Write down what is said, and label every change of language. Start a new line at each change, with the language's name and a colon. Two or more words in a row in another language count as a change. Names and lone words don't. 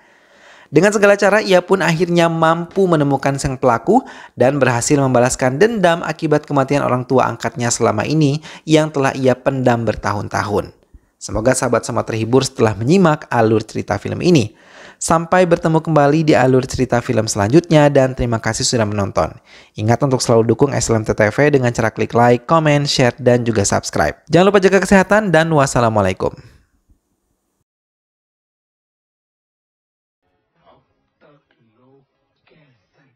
Indonesian: Dengan segala cara, ia pun akhirnya mampu menemukan sang pelaku dan berhasil membalaskan dendam akibat kematian orang tua angkatnya selama ini yang telah ia pendam bertahun-tahun. Semoga sahabat semua terhibur setelah menyimak alur cerita film ini. Sampai bertemu kembali di alur cerita film selanjutnya dan terima kasih sudah menonton. Ingat untuk selalu dukung SLMT TV dengan cara klik
English: like, comment, share,
Indonesian: dan juga subscribe. Jangan lupa jaga kesehatan dan wassalamualaikum.
Hindi: अब तक लोग कैसे